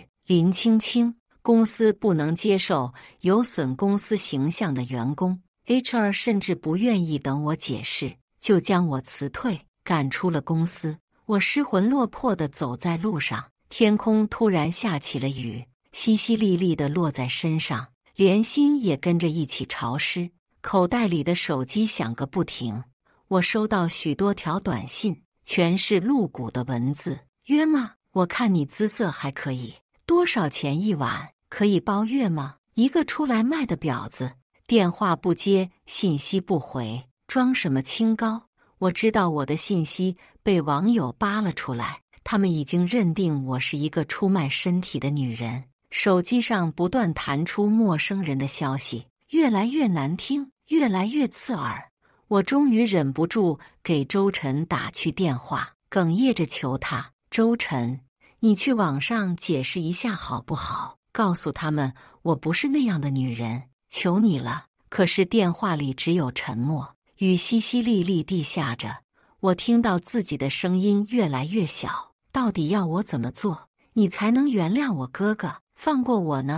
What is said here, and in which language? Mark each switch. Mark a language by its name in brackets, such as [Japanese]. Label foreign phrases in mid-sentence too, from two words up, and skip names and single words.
[Chinese] 林青青，公司不能接受有損公司形象的員工。HR 甚至不願意等我解釋，就將我辭退，趕出了公司。我失魂落魄地走在路上，天空突然下起了雨，淅淅瀝瀝地落在身上，連心也跟着一起潮濕。口袋裡的手機響個不停，我收到許多條短信，全是露骨的文字。約嗎？我看你姿色還可以。多少錢一晚？可以包月嗎？一個出來賣的婊子，電話不接，信息不回，裝什麼清高？我知道我的信息被網友扒了出來，他們已經認定我是一個出賣身體的女人。手機上不斷彈出陌生人的消息，越來越難聽，越來越刺耳。我終於忍不住給周晨打去電話，哽咽着求他：“周晨，你去網上解釋一下好不好？告訴他們我不是那樣的女人，求你了。” 可是電話裡只有沉默，雨淅淅瀝瀝地下着。我聽到自己的聲音越來越小，到底要我怎麼做，你才能原諒我哥哥，放過我呢？